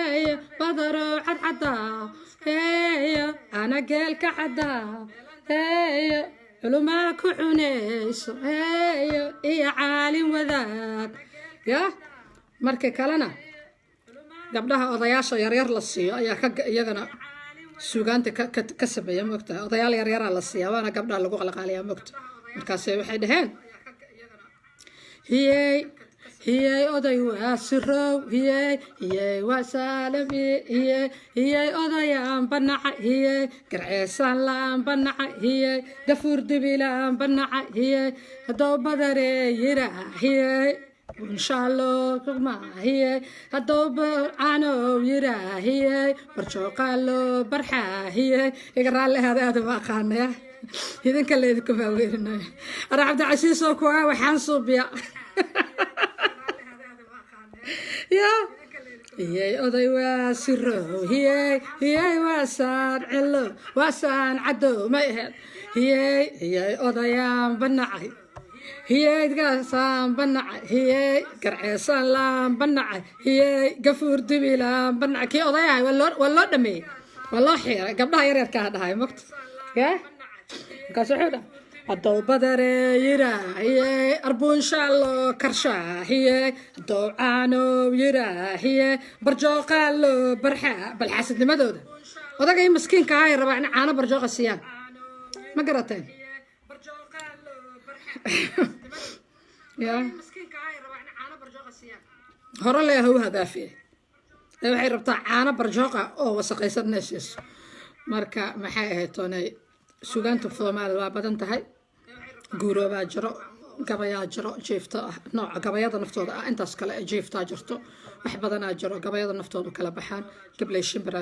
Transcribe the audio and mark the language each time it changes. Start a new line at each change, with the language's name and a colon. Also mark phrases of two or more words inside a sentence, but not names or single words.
Somali: heeyo badarow cadcadaa heeyo ana geelka caddaa heeyo culumaa ku cunayso heeyo iyo caalin wadaad ya marka kalena gabdhaha odayaasha yaryar la siiyo ayaa iyagana suugaanta ka sameeya moogtahay odayaal yaryaraa la siiya waana gabdhaha lagu qalqaaliyaa moogta markaase waxay dhaheen hiyey oday waa sirow hiyey waa saalam hiyey odayaan banaca hiyey garceesaan laan banaca hiyey gafuur dibilaan banaca hiyey haddoo badaree yiraa hiyey bunshaalo ma hiyey haddoo caanow yiraa hiyey barjooqaalo barxaa hiyey iga raalli ahaada aada ma aqaanaya idinka leedinku maaweerinaya ara cabdicasiisoo kuwa waxaan suubiya ya hiyey oday waa sirow hiyey waa saan celo waa saan cadow ma aheed hiyey odayaan banacay hiyey gaasaan banacay hiyey garceesaan laan banacay hiyey gafuur dibi laan banacay kii odayahay waa loo dhameeyey waa loo xiiray gabdhaha yaryarkaa dhahay mogta ya markaas wuxuu dhahay haddoo badaree yiraa hiyey arbuunshaalo karshaa hiyey haddoo caanow yiraa hiyey barjooqaalo barxaa balxaasidnimadooda odagay maskiinka ahay rabaa in caano barjooqa siiyaan ma garateen ya hore leeha u hadaafiye ee waxay rabtaa caano barjooqa oo wasaqaysan neeshiiso marka maxay ahayd toonay suugaanta Soomaaliya waa badan tahay guuroobaa jiro gabayaa jiro jiifta ah nooca gabayada naftooda ah intaas kale jiiftaa jirto wax badanaa jiro gabayada naftooda kala baxaan gablay shimbiraa